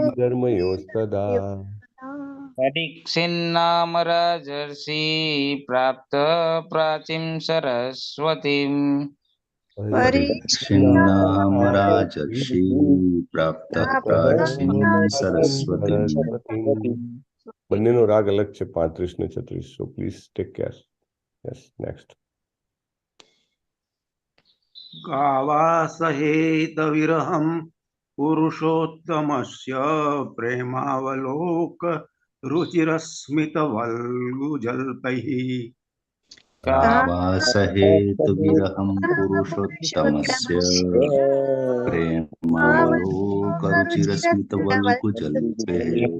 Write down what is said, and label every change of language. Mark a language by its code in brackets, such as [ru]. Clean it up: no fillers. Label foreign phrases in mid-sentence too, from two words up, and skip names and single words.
[sa] धर्मयोस्तदा परीक्षिन्नाम राजर्षि प्राप्त प्राचीं सरस्वतीम् परीक्षिन्नाम राजर्षि प्राप्तः प्राचीं सरस्वतीम् [gu] બંનેનો રાગ અલગ છે 35 ને 36 [en] so please take care. Yes, next. [sa] गावासहेत विरहं पुरुषोत्तमस्य प्रेमावलोक रुचिरस्मितवल्गुजल्पैः कावासहेत विरहं पुरुषोत्तमस्य प्रेमावलोकरुचिरस्मितवल्गुजल्पे